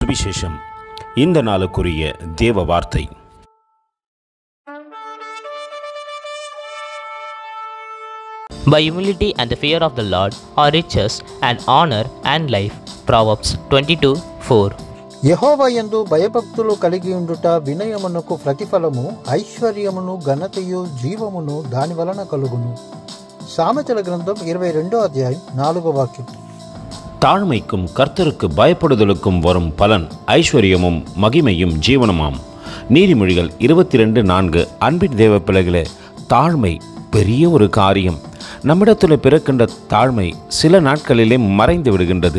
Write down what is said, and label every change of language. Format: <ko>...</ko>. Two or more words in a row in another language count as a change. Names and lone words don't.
<ta>சுவிசேஷம். இந்த நாளுக்குரிய தேவ வார்த்தை.</ta> <en>By humility and the fear of the Lord are riches and honor and life. Proverbs 22:4.</en> <te>యెహోవా యందు భయభక్తులు కలిగి ఉండుట వినయమునకు ప్రతిఫలము, ఐశ్వర్యమును ఘనతయు జీవమును దాని వలన కలుగును. సామెతల గ్రంథం 22వ అధ్యాయం 4వ వాక్యం.</te> <ta>தாழ்மைக்கும் கர்த்தருக்கு பயப்படுதலுக்கும் வரும் பலன் ஐஸ்வர்யமும் மகிமையும் ஜீவனமாம். நீதிமொழிகள் 22:4. அன்பின் தேவ பிள்ளைகளே, தாழ்மை பெரிய ஒரு காரியம். நம்மிடத்தில் பிறக்கின்ற தாழ்மை சில நாட்களிலே மறைந்து விடுகின்றது.</ta>